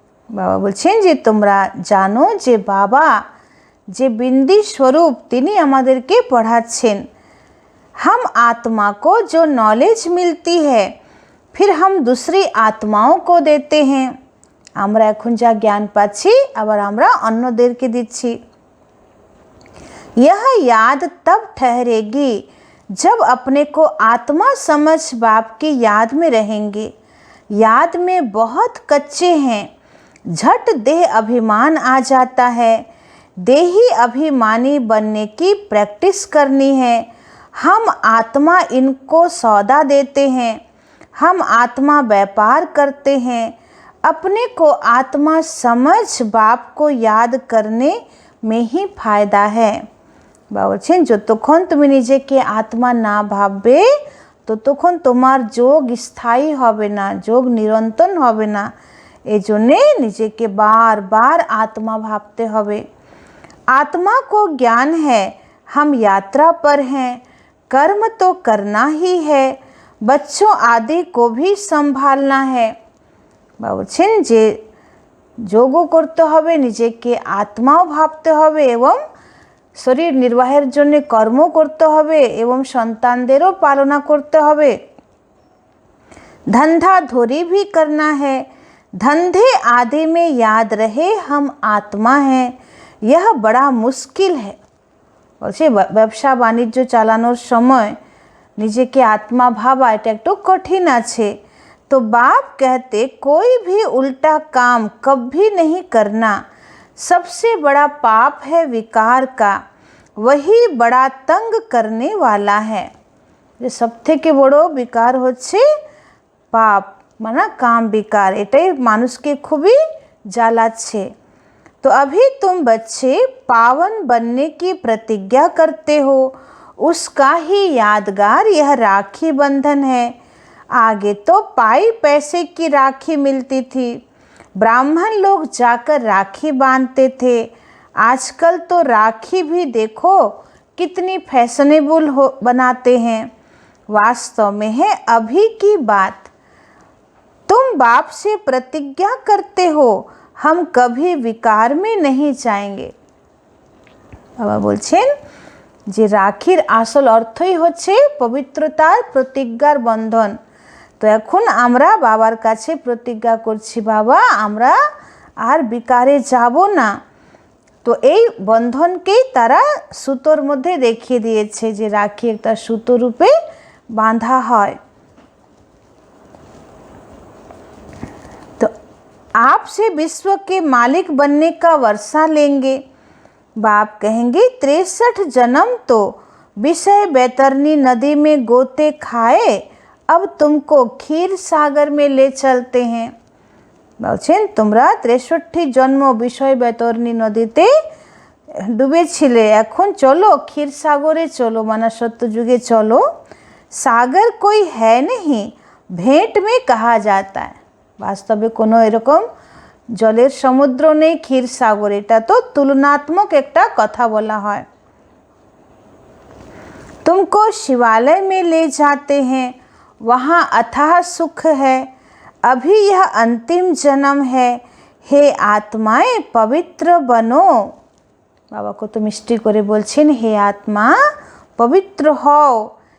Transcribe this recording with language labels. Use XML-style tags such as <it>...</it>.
<bn>বাবা বলছেন যে তোমরা জানো যে বাবা যে বিন্দি স্বরূপ তিনি আমাদেরকে পড়াচ্ছেন।</bn> <hi>हम आत्मा को जो नॉलेज मिलती है फिर हम दूसरी आत्माओं को देते हैं।</hi> <bn>আমরা এখন যা জ্ঞান পাচ্ছি আবার আমরা অন্যদেরকে দিচ্ছি।</bn> <hi>यह याद तब ठहरेगी जब अपने को आत्मा समझ बाप की याद में रहेंगे। याद में बहुत कच्चे हैं, झट देह अभिमान आ जाता है। देही अभिमानी बनने की प्रैक्टिस करनी है। हम आत्मा इनको सौदा देते हैं, हम आत्मा व्यापार करते हैं। अपने को आत्मा समझ बाप को याद करने में ही फायदा है।</hi> <bn>বাবা বলছেন যতক্ষণ তুমি নিজেকে আত্মা না ভাববে ততক্ষণ তোমার যোগ স্থায়ী হবে না, যোগ নিরন্তর হবে না। এই জন্যে নিজেকে बार बार आत्मा भावते হবে।</bn> <hi>आत्मा को ज्ञान है हम यात्रा पर हैं, कर्म तो करना ही है, बच्चों आदि को भी संभालना है।</hi> <bn>বাবা বলছেন যে যোগও করতে হবে, নিজেকে আত্মাও ভাবতে হবে এবং শরীর নির্বাহের জন্য কর্ম করতে হবে এবং সন্তানদেরও পালনা করতে হবে।</bn> <hi>धंधा धोरी भी करना है, धंधे आदि में याद रहे हम आत्मा हैं, यह बड़ा मुश्किल है।</hi> <bn>বলছে ব্যবসা বাণিজ্য চালানোর সময় নিজেকে আত্মা ভাবা এটা একটু কঠিন আছে।</bn> <hi>तो बाप कहते कोई भी उल्टा काम कभी नहीं करना। सबसे बड़ा पाप है विकार का, वही बड़ा तंग करने वाला है।</hi> <bn>যে সবথেকে বড় বিকার হচ্ছে পাপ, মানে কাম বিकार, এটাই মানুষকে খুবই জ্বালাচ্ছে।</bn> <hi>तो अभी तुम बच्चे पावन बनने की प्रतिज्ञा करते हो, उसका ही यादगार यह राखी बंधन है। आगे तो पाई पैसे की राखी मिलती थी, ब्राह्मण लोग जाकर राखी बांधते थे। आजकल तो राखी भी देखो कितनी फैशनेबल हो बनाते हैं। वास्तव में है अभी की बात। तुम बाप से प्रतिज्ञा करते हो, हम कभी विकार में नहीं जाएंगे।</hi> <bn>বাবা বলছেন যে রাখির আসল অর্থই হচ্ছে পবিত্রতার প্রতিজ্ঞার বন্ধন। তো এখন আমরা বাবার কাছে প্রতিজ্ঞা করছি, বাবা আমরা আর বিকারে যাব না। তো এই বন্ধনকেই তারা সুতোর মধ্যে দেখিয়ে দিয়েছে, যে রাখি একটা সুতো রূপে বাঁধা হয়।</bn> <hi>तो आपसे विश्व के मालिक बनने का वर्षा लेंगे। बाप कहेंगे 63 जन्म तो विषय बैतरनी नदी में गोते खाए, अब तुमको क्षीर सागर में ले चलते हैं।</hi> <bn>বলছেন তোমরা 63টি জন্ম বিষয় बैतरनी নদীতে ডুবেছিলে, এখন চলো ক্ষীর সাগরে চলো, মানে সত্য যুগে চলো।</bn> <hi>सागर कोई है नहीं, भेंट में कहा जाता है।</hi> <bn>বাস্তবে কোনো এরকম জলের সমুদ্র নেই, ক্ষীর সাগর, এটা তো তুলনাत्मक একটা কথা বলা হয়।</bn> <hi>तुमको शिवालय में ले जाते हैं, वहाँ अथाह सुख है। अभी यह अंतिम जन्म है, हे आत्माएं पवित्र बनो।</hi> <bn>बाबा को तो मिष्टि करे बोलছেন,</bn> <hi>हे आत्मा पवित्र हो।</hi>